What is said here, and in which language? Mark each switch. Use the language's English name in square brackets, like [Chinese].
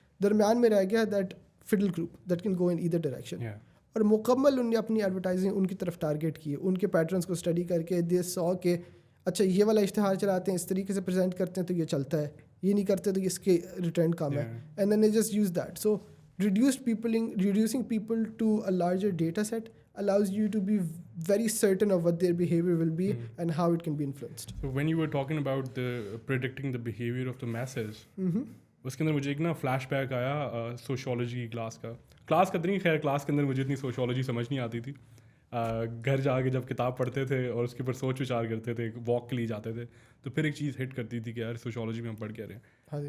[Urdu] درمیان میں رہ گیا [English] that middle group that can go in either direction, [Urdu] اور مکمل انہوں نے اپنی ایڈورٹائزنگ ان کی طرف ٹارگیٹ کی, ان کے پیٹرنس کو اسٹڈی کر کے دے سو کہ اچھا یہ والا اشتہار چلاتے ہیں, اس طریقے سے پریزنٹ کرتے ہیں تو یہ چلتا ہے, یہ نہیں کرتے تو اس کے ریٹرن کم ہے, [English] And then they just use that. So reducing people to a larger data set allows you to be very certain of what their behavior will be and how it can be influenced. So when you were talking about the predicting the behavior of the masses, [Urdu] اس کے اندر مجھے ایک نا flash back آیا sociology class کا نہیں, خیر class کے اندر مجھے اتنی سوشولوجی سمجھ نہیں آتی تھی. گھر جا کے جب کتاب پڑھتے تھے اور اس کے اوپر سوچ وچار کرتے تھے, واک کے لیے جاتے تھے, تو پھر ایک چیز ہٹ کرتی تھی کہ یار سوشولوجی میں ہم پڑھ کے رہے ہیں.